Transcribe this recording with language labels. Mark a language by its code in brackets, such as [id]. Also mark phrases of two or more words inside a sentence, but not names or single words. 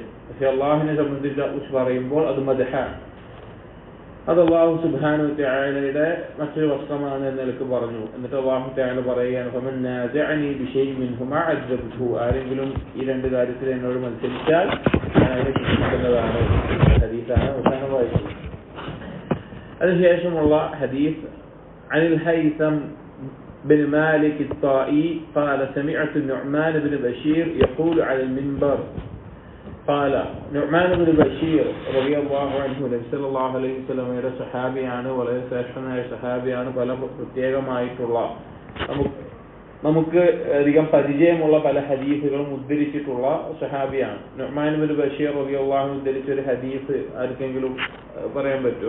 [ml] പക്ഷെ അള്ളാഹുവിനെ സംബന്ധിച്ച് പറയുമ്പോൾ അത് മദ്ഹാണ്. അത് [ar] الله سبحانه وتعالى [ml] മറ്റൊരു വസ്ത്രമാണ് എന്ന് നിലക്ക് പറഞ്ഞു. എന്നിട്ട് [ar] الله تعالى [ml] പറയുകയാണ്, [ar] فمن نازعني بشيء منهما أجربت, [ml] ആരെങ്കിലും ഈ രണ്ട് കാര്യത്തിൽ എന്നോട് മത്സരിച്ചാൽ ഞാൻ അതിനെ ശിക്ഷിക്കുന്നതാണ്. ഹദീസാണ് അവസാനം വായിച്ചത്. അതിനുശേഷമുള്ള ഹദീസ് [ar] عن الهيثم بن مالك الطائي قال سمعت النعمان بن بشير يقول على المنبر. قال نعمان بن بشير رضي الله عنه [ml] നബി [ar] صلى الله عليه وسلم [ml] സഹാബിയാണ്, വളരെ ശ്രേഷ്ഠനായ സഹാബിയാണ്. പല പ്രത്യേകമായിട്ടുള്ള നമുക്ക് അധികം പരിചയമുള്ള പല ഹദീസുകളും ഉദ്ധരിച്ചിട്ടുള്ള സഹാബിയാണ്. നുഅ്മാൻ ബിൻ ബഷീർ [ar] رضي الله عنه [ml] ഉദ്ധരിച്ച ഒരു ഹദീസ് ആർക്കെങ്കിലും പറയാൻ പറ്റുമോ?